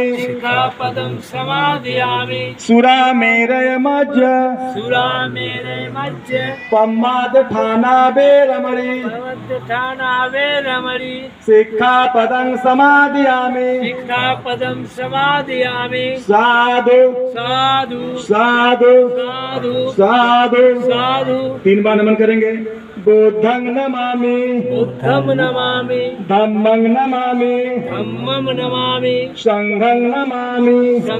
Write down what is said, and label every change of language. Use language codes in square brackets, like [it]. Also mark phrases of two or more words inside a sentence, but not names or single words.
[pi] सिक्खापदं समादयामि सुरामेरयमज्ज सुरामेरयमज्ज पम्मादठाना वेरमणि भगवद्धाना वेरमणि सिक्खापदं समादयामि सिक्खापदं समादयामि साधु साधु साधु साधु साधु साधु [hi] 3 बार नमन करेंगे। [pi] बुद्धं नमामि बुद्धं नमामि धम्मं नमामि धम्मं नमामि संघं नमामि। संघं नमामि।